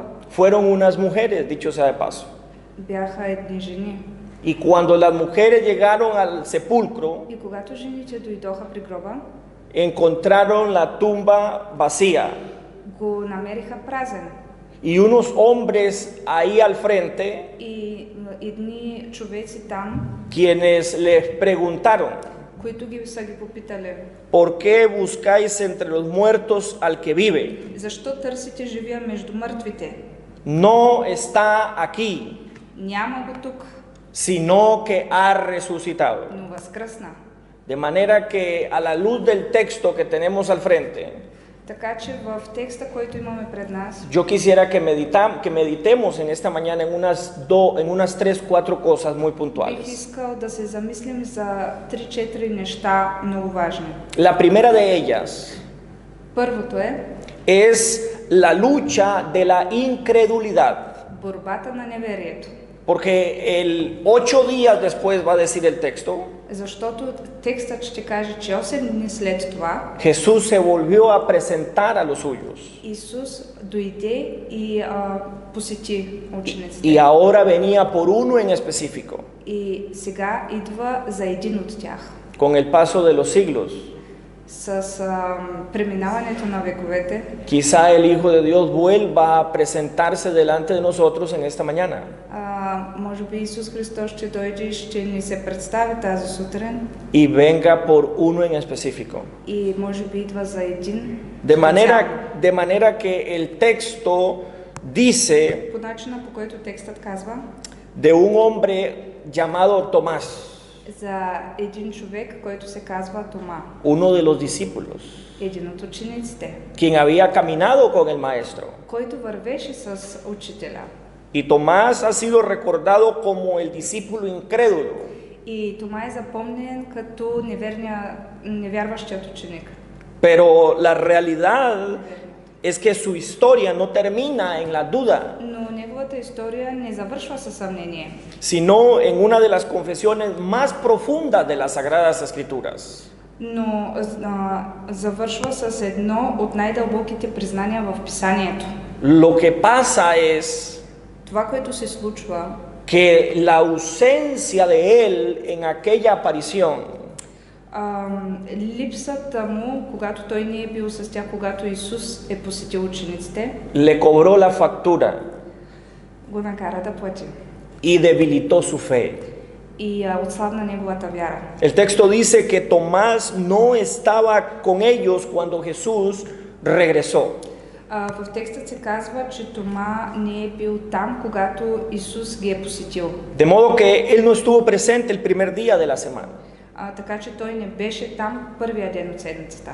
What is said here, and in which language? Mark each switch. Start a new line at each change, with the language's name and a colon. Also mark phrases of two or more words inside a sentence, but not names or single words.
Spanish: fueron unas mujeres, dicho sea de paso.
Bulgarian: бяха едни жени.
Spanish: Y cuando las mujeres llegaron al sepulcro,
Bulgarian: И когато жените дойдоха при гроба,
Spanish: encontraron la tumba vacía
Bulgarian: го намериха празен.
Spanish: y unos hombres ahí al frente
Bulgarian: И едни човеци там,
Spanish: quienes les preguntaron:
Bulgarian: които са ги попитали:
Spanish: ¿por qué buscáis entre los muertos al que vive?
Bulgarian: защо търсите живия между мъртвите?
Spanish: No está aquí,
Bulgarian: Няма го тук,
Spanish: sino que ha resucitado.
Bulgarian: но възкръсна.
Spanish: De manera que a la luz del texto que tenemos al frente,
Bulgarian: Така че в текста, който имаме пред нас,
Spanish: yo quisiera que meditemos en esta mañana en unas 3-4 cosas muy
Bulgarian: бих
Spanish: puntuales.
Bulgarian: искал да се замислим за 3-4 неща много важни.
Spanish: La primera de ellas
Bulgarian: Първото
Spanish: es la lucha de la incredulidad,
Bulgarian: борбата на неверието.
Spanish: porque el 8 días después va a decir el texto,
Bulgarian: Защото текстът ще каже, че 8 дни след това
Spanish: Jesús se volvió a presentar a los suyos
Bulgarian: Исус дойде и посети учениците.
Spanish: y ahora venía por uno en específico.
Bulgarian: И сега идва за един от тях.
Spanish: Con el paso de los siglos,
Bulgarian: С преминаването на вековете,
Spanish: quizá el Hijo de Dios vuelva a presentarse delante de nosotros en esta mañana.
Bulgarian: може би Исус Христос ще дойде и ще ни се представи тази сутрин
Spanish: Y venga por uno en específico.
Bulgarian: и може би идва за един.
Spanish: De manera que el texto dice
Bulgarian: По начина, по който текстът казва
Spanish: de un hombre llamado Tomás,
Bulgarian: за един човек, който се казва Тома,
Spanish: uno de los discípulos,
Bulgarian: един от учениците,
Spanish: quien había caminado con el maestro.
Bulgarian: който вървеше с учителя.
Spanish: Y Tomás ha sido recordado como el discípulo incrédulo.
Bulgarian: И Тома е запомнен като невярващият ученик.
Spanish: Pero la realidad es que su historia no termina en la duda,
Bulgarian: Но неговата история не завършва със съмнение,
Spanish: sino en una de las confesiones más profundas de las Sagradas Escrituras.
Bulgarian: но завършва с едно от най-дълбоките признания в Писанието.
Spanish: Lo que pasa es
Bulgarian: Това, което се случва,
Spanish: que la ausencia de él en aquella aparición
Bulgarian: липсата му, когато той не е бил с тях, когато Исус е посетил учениците,
Spanish: le cobró la factura
Bulgarian: го накара да плати
Spanish: y debilitó su fe.
Bulgarian: и отслабна неговата вяра.
Spanish: El texto dice que Tomás no estaba con ellos cuando Jesús regresó.
Bulgarian: В текстът се казва, че Тома не е бил там, когато Исус ги е посетил.
Spanish: De modo que él no estuvo presente el primer día de la semana.
Bulgarian: Така че той не беше там първия ден от седмицата.